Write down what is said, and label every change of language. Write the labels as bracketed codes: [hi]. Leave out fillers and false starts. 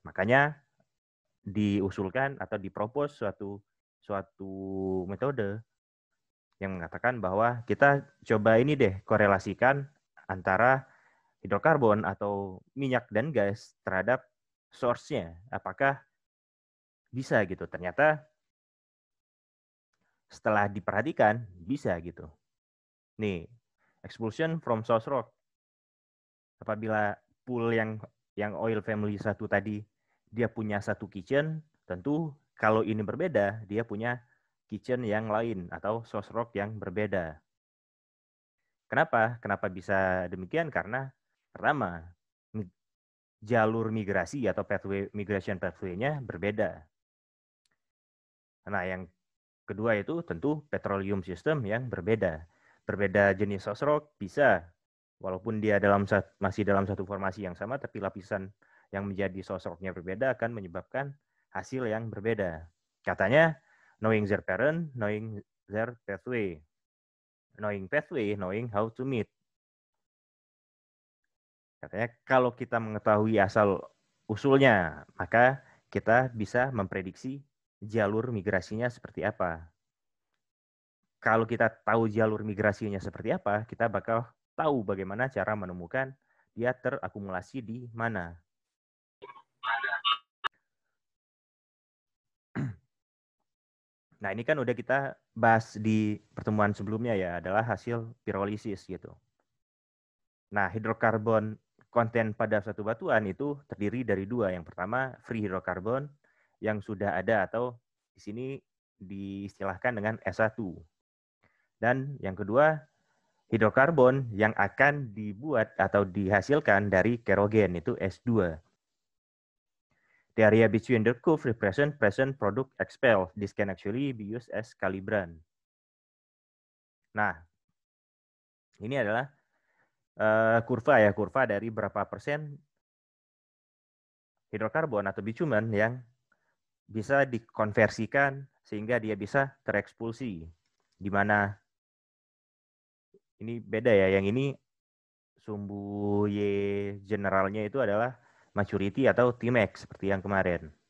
[id] Makanya diusulkan atau dipropos suatu metode yang mengatakan bahwa kita coba ini deh korelasikan antara hidrokarbon atau minyak dan gas terhadap source-nya. Apakah bisa gitu? Ternyata setelah diperhatikan bisa gitu. [en] Nih, expulsion from source rock. [id] Apabila pool yang oil family satu tadi dia punya satu kitchen, tentu kalau ini berbeda, dia punya kitchen yang lain atau source rock yang berbeda. Kenapa? Kenapa bisa demikian? Karena pertama, jalur migrasi atau migration pathway-nya berbeda. Nah, yang kedua itu tentu petroleum system yang berbeda. Berbeda jenis source rock bisa, walaupun dia masih dalam satu formasi yang sama, tapi lapisan yang menjadi source rock-nya berbeda akan menyebabkan hasil yang berbeda. Katanya, [en] knowing their parent, knowing their pathway. Knowing pathway, knowing how to meet. [id] Katanya kalau kita mengetahui asal usulnya, maka kita bisa memprediksi jalur migrasinya seperti apa. Kalau kita tahu jalur migrasinya seperti apa, kita bakal tahu bagaimana cara menemukan dia terakumulasi di mana. Nah, ini kan udah kita bahas di pertemuan sebelumnya ya, adalah hasil pirolisis gitu. Nah, hidrokarbon konten pada satu batuan itu terdiri dari dua. Yang pertama, free hidrokarbon yang sudah ada atau di sini diistilahkan dengan S1. Dan yang kedua, hidrokarbon yang akan dibuat atau dihasilkan dari kerogen, itu S2. [en] The area between the curve represent present product expelled. This can actually be used as calibrant. [id] Nah, ini adalah kurva dari berapa persen hidrokarbon atau bitumen yang bisa dikonversikan sehingga dia bisa terekspulsi. Di mana ini beda ya, yang ini sumbu Y generalnya itu adalah maturity atau Tmax seperti yang kemarin.